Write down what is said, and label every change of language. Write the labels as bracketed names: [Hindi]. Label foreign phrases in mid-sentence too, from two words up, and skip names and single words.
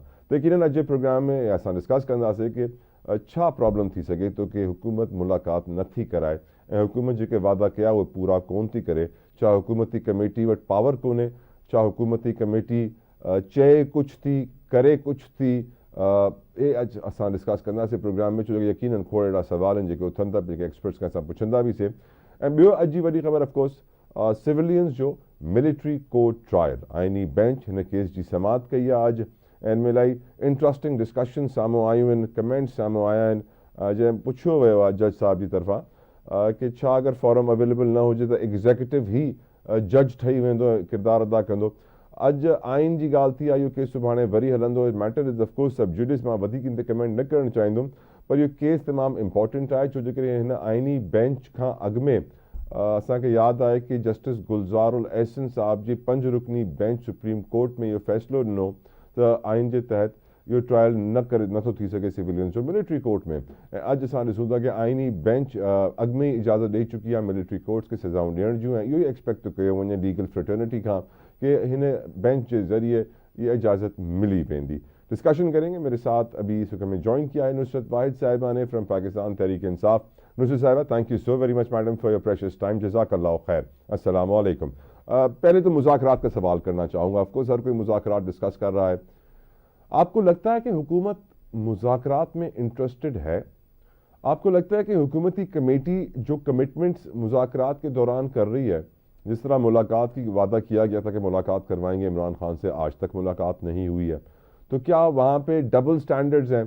[Sindhi] त यकीनन अॼु जे प्रोग्राम में असां डिस्कस कंदासीं कि छा प्रॉब्लम थी सघे थो कि हुकूमत मुलाक़ात नथी कराए ऐं हुकूमत जेके वादा कया उहे पूरा कोन थी करे। छा हुकूमती कमेटी वटि पावर कोन्हे, छा हुकूमती कमेटी चए कुझु थी करे कुझु थी, ये अॼु असां डिस्कस कंदासीं प्रोग्राम में, छो जो यकीनन खोड़ अहिड़ा सवाल आहिनि जेके उथनि था, जेके एक्सपर्ट्स खां असां पुछंदा बि से। ऐं ॿियो अॼु जी वॾी ख़बर ऑफकोर्स सिविलियंस जो [English] military court trial, [Sindhi] आइनी बेंच हिन केस जी समाअत कई आहे अॼु, ऐं इनमें इलाही [English] interesting discussion [Sindhi] साम्हूं आयूं आहिनि, कमेंट्स साम्हूं आया आहिनि, जंहिं पुछियो वियो आहे जज साहब जी तरफ़ां कि छा अगरि फॉर्म अवेलेबल न हुजे त एग्ज़ेक्यूटिव ही जज ठही वेंदो, किरदारु अदा कंदो। अॼु आइन जी ॻाल्हि थी आहे, इहो केस सुभाणे वरी हलंदो। [English] Matter is of course sub judice, [Sindhi] मां वधीक इन ते कमेंट न करणु चाहींदुमि, पर इहो केस तमामु इम्पॉर्टेंट आहे, छो जो करे हिन आइनी बेंच खां अॻु में असांखे यादि आहे कि जस्टिस गुलज़ारुल अहसन साहब जी 5 रुकनी बेंच सुप्रीम कोर्ट में इहो फ़ैसिलो ॾिनो त आइन जे तहत इहो ट्रायल नथो थी सघे सिविलियंस जो [English] military court [Sindhi] में। ऐं अॼु असां ॾिसूं था कि आइनी बेंच अॻु में ई इजाज़त ॾेई चुकी आहे [English] military courts [Sindhi] खे सज़ाऊं ॾियण जूं, ऐं इहो ई एक्सपेक्ट थो कयो वञे [English] legal fraternity [Sindhi] खां कि हिन बेंच के जरिए ये इजाज़त मिली वेंदी। [Urdu] ڈسکشن کریں گے. میرے ساتھ ابھی اس وقت ہمیں جوائن کیا ہے نصرت واحد صاحبہ نے فرام پاکستان تحریک انصاف. نصرت صاحبہ, [English] Thank you so very much madam for your precious time, [Arabic] جزاك الله خير. السلام عليكم. [Urdu] پہلے تو مذاکرات کا سوال کرنا چاہوں گا۔ آف کورس ہر کوئی مذاکرات ڈسکس کر رہا ہے، آپ کو لگتا ہے کہ حکومت مذاکرات میں انٹرسٹڈ ہے? آپ کو لگتا ہے کہ حکومتی کمیٹی جو کمٹمنٹس مذاکرات کے دوران کر رہی ہے، جس طرح ملاقات کی وعدہ کیا گیا تھا کہ ملاقات کروائیں گے عمران خان سے، آج تک ملاقات نہیں ہوئی ہے، تو کیا وہاں پے [English] double standards [Urdu] ہیں?